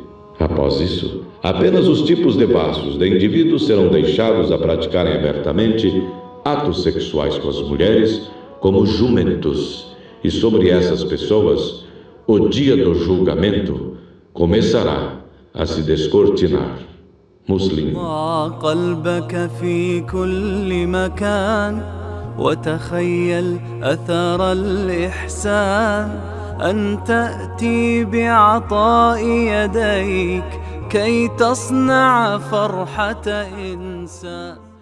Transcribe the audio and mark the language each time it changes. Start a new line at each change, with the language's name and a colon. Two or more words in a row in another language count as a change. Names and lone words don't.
Portuguese: Após isso, apenas os tipos devassos de indivíduos serão deixados a praticarem abertamente atos sexuais com as mulheres como jumentos, e sobre essas pessoas o dia do julgamento começará a se descortinar. Muslim.
Arabic: وتخيل أثر الإحسان أن تأتي بعطاء يديك كي تصنع فرحة إنسان.